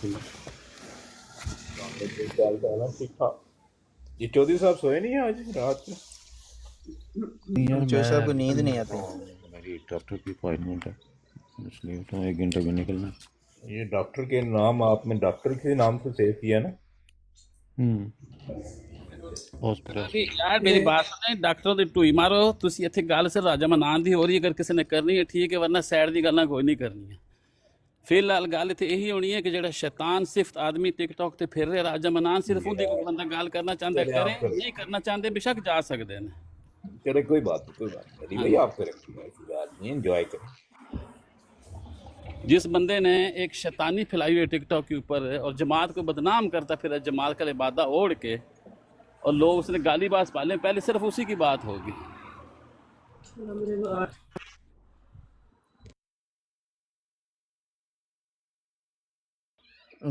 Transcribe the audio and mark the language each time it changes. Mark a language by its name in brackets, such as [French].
[Hindi] क्या हाल है? ठीक ठाक। ये चौधरी साहब सोए नहीं आज रात को? यार जो साहब को मैं नींद नहीं निकलना आती। था, मेरी एक डॉक्टर की अपॉइंटमेंट है, इसलिए तो 1 घंटे में निकलना। ये डॉक्टर के नाम आपने डॉक्टर के नाम से सेव किया ना? हॉस्पिटल। अभी यार मेरी बात सुने, डॉक्टर [Punjabi] ਦੀ ਢੂਈ ਮਾਰੋ ਤੁਸੀਂ ਇੱਥੇ ਗੱਲ ਸਿਰ ਰਾਜਾ ਮਨਾਨ ਦੀ ਹੋ ਰਹੀ ਹੈ, ਅਗਰ ਕਿਸੇ ਨੇ ਕਰਨੀ ਹੈ ਠੀਕ ਹੈ, ਵਰਨਾ ਸਾਈਡ ਦੀ ਗੱਲਾਂ ਕੋਈ ਨਹੀਂ ਕਰਨੀਆਂ। ਫਿਲਹਾਲ ਗੱਲ ਇੱਥੇ ਇਹੀ ਹੋਣੀ ਹੈ ਕਿ ਜਿਹੜਾ ਸ਼ੈਤਾਨ ਸਿਫਤ ਆਦਮੀ ਟਿਕਟੌਕ ਤੇ ਫਿਰ ਰਿਹਾ ਰਾਜਾ ਮਨਾਨ, ਸਿਰਫ ਉਹਦੀ ਕੋਈ ਬੰਦਾ ਗੱਲ ਕਰਨਾ ਚਾਹੁੰਦਾ ਕਰੇ, ਨਹੀਂ ਕਰਨਾ ਚਾਹੁੰਦੇ [Hindi] बेशक जा सकते हैं। चले कोई बात नहीं भाई, आप करें, ऐसी बात नहीं, एंजॉय करें। जिस बंदे ने एक शैतानी फैलाई हुई है टिकटॉक के ऊपर और जमात को बदनाम करता फिर जमात का लिबादा ओढ़ के, और लोग उसने गाली बाज पाले, पहले सिर्फ उसी की बात होगी।